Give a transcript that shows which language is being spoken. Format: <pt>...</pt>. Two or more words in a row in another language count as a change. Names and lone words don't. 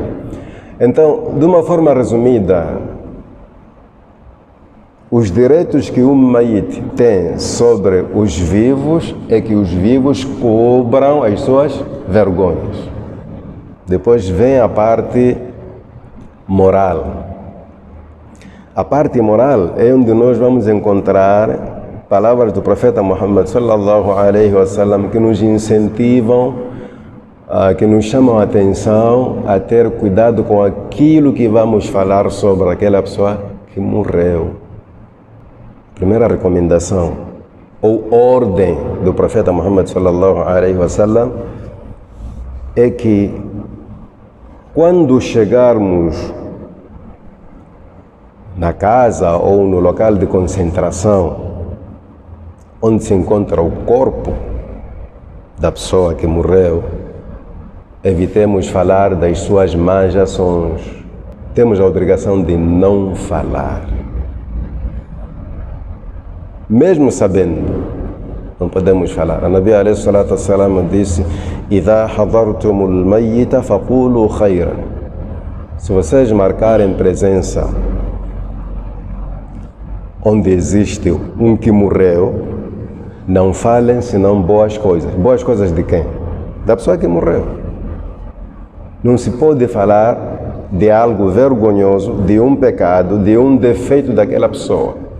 <pt>Então, de uma forma resumida, os direitos que o mayit tem sobre os vivos é que os vivos cobram as suas vergonhas. Depois vem a parte moral. A parte moral é onde nós vamos encontrar palavras do profeta Muhammad</pt> <ar>صلى الله عليه وسلم</ar> <pt>que nos incentivam, que nos chamam a atenção a ter cuidado com aquilo que vamos falar sobre aquela pessoa que morreu. primeira recomendação ou ordem do profeta Muhammad</pt> <ar>صلى الله عليه وسلم</ar> <pt>é que quando chegarmos na casa ou no local de concentração onde se encontra o corpo da pessoa que morreu, evitemos falar das suas más ações. Temos a obrigação de não falar. Mesmo sabendo, não podemos falar.</pt> <ar>A النبي عليه الصلاة والسلام disse: "إذا حضرتم الميت فقولوا خيرا."</ar> <pt>Se vocês marcarem presença onde existe um que morreu, não falem senão boas coisas. Boas coisas de quem? Da pessoa que morreu. Não se pode falar de algo vergonhoso, de um pecado, de um defeito daquela pessoa.</pt>